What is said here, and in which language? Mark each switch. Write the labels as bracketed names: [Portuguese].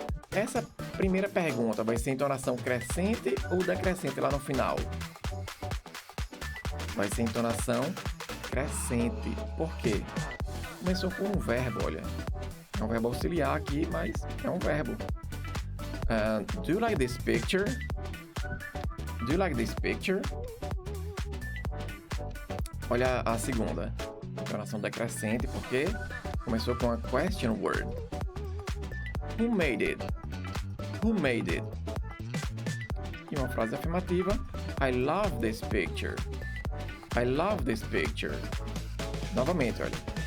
[Portuguese] Essa primeira pergunta vai ser entonação crescente ou decrescente lá no final? Vai ser entonação crescente. Por quê? Começou com um verbo, olha. É um verbo auxiliar aqui, mas é um verbo. [English] Do you like this picture? Do you like this picture? [Portuguese] Olha a segunda. Entonação decrescente, porque começou com a question word. [English] Who made it? Who made it? [Portuguese] E uma frase afirmativa. [English] I love this picture. I love this picture. [Portuguese] Novamente, olha.